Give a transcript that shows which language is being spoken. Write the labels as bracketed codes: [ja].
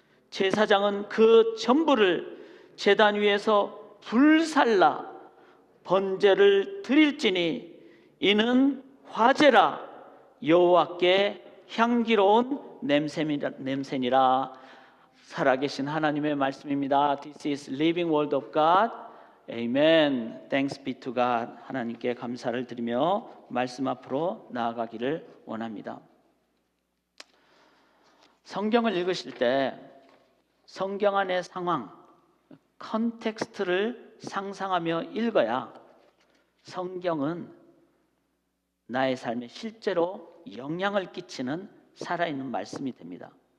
[ko] 제사장은 그 전부를 제단 위에서 불살라 번제를 드릴지니 이는 화제라 여호와께 향기로운 냄새니라. 살아계신 하나님의 말씀입니다. [en] This is living word of God. Amen. Thanks be to God. [ko] 하나님께 감사를 드리며 말씀 앞으로 나아가기를 원합니다. 성경을 읽으실 때 성경 안의 상황, 컨텍스트를 상상하며 읽어야 성경은 나의 삶에 실제로 영향을 끼치는 살아있는 말씀이 됩니다.